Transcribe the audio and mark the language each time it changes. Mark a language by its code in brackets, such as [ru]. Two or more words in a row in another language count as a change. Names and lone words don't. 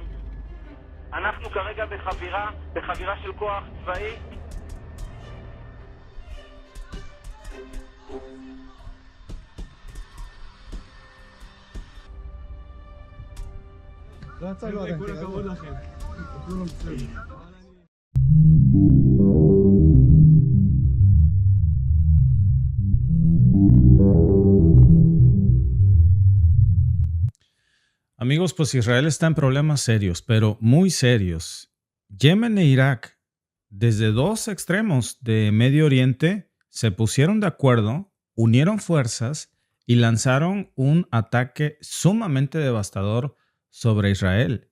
[he] אנחנו כרגע בחבירה של כוח צבאי. לא יצאנו עדיין. כל הכבוד לכם. כולם בסדר. [es] Amigos, pues Israel está en problemas serios, pero muy serios. Yemen e Irak, desde dos extremos de Medio Oriente, se pusieron de acuerdo, unieron fuerzas y lanzaron un ataque sumamente devastador sobre Israel.